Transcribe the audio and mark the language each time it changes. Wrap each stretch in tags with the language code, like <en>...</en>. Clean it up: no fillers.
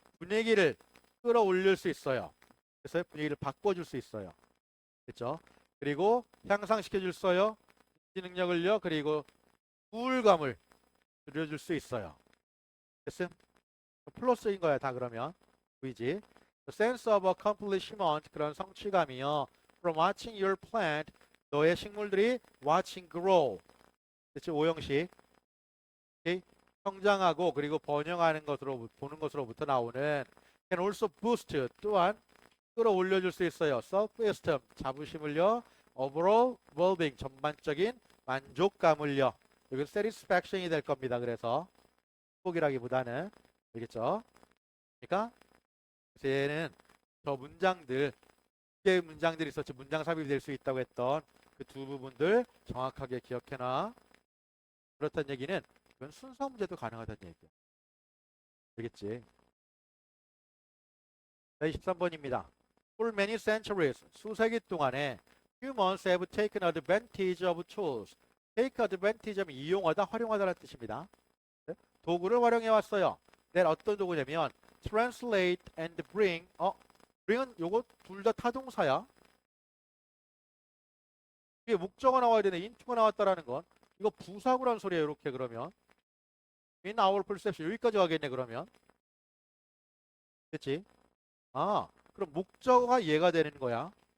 <ko>분위기를 끌어올릴 수 있어요. 그래서 분위기를 바꿔줄 수 있어요. 그렇죠? 그리고 향상시켜 줄 수요. 인지 능력을요. 그리고 우울감을 줄여줄 수 있어요. 됐음? 플러스인 거야 다 그러면. 보이지?</ko> <en>sense of accomplishment</en> <ko>그런 성취감이요.</ko> <en>From watching your plant</en> <ko>너의 식물들이</ko> <en>watching grow.</en> <ko>그렇지? 오형식. 오케이? 성장하고 그리고 번영하는 것으로 보는 것으로부터 나오는</ko> <en>can also boost</en> <ko>또한 끌어올려줄 수 있어요. self-esteem 자부심을요.</ko> <en>overall well-being</en> <ko>전반적인 만족감을요. 이건 satisfaction이 될 겁니다. 그래서 행복이라기보다는 알겠죠? 그러니까 그래서 얘는 저 문장들, 개 문장들이 있었지 문장 삽입이 될 수 있다고 했던 그 두 부분들 정확하게 기억해놔. 그렇다는 얘기는 이건 순서 문제도 가능하다는 얘기야. 알겠지? 자, 23번입니다.</ko> <en>For many centuries,</en> <ko>수세기 동안에</ko> <en>humans have taken advantage of tools.</en> <ko>take advantage 하면 이용하다, 활용하다라는 뜻입니다. 네? 도구를 활용해 왔어요.</ko> <en>that</en> <ko>어떤 도구냐면</ko> <en>translate and bring.</en> <ko>bring은 요거 둘 다 타동사야. 이게 목적어 나와야 되네. into가 나왔다라는 건 이거 부사구란 소리예요. 이렇게 그러면</ko> <en>in our perception</en> <ko>여기까지 가겠네. 그러면 그치? 그럼 목적어가 얘가 되는 거야.</ko>